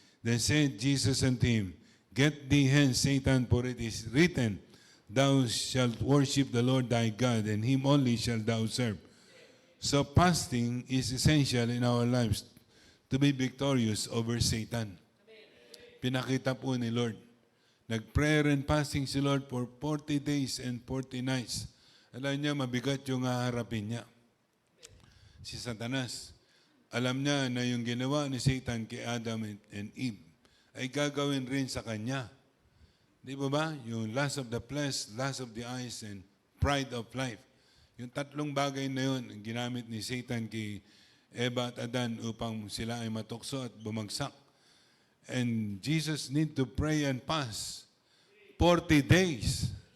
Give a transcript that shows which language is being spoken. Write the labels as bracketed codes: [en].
[en] Then said Jesus unto him, Get thee hence, Satan, for it is written, Thou shalt worship the Lord thy God, and Him only shalt thou serve. So fasting is essential in our lives to be victorious over Satan. [tl] Pinakita po ni Lord. Nag-prayer and fasting si Lord [en] for 40 days and 40 nights. [tl] Alam niya, mabigat yung haharapin niya. Si Satanas. Alam niya na yung ginawa ni Satan kay Adam and Eve ay gagawin rin sa kanya. Di ba? [en] Yung lust of the flesh, lust of the eyes, and pride of life. [tl] Yung tatlong bagay na yun, ginamit ni Satan kay Eva at Adan upang sila ay matukso at bumagsak. [en] And Jesus need to pray and fast 40 days.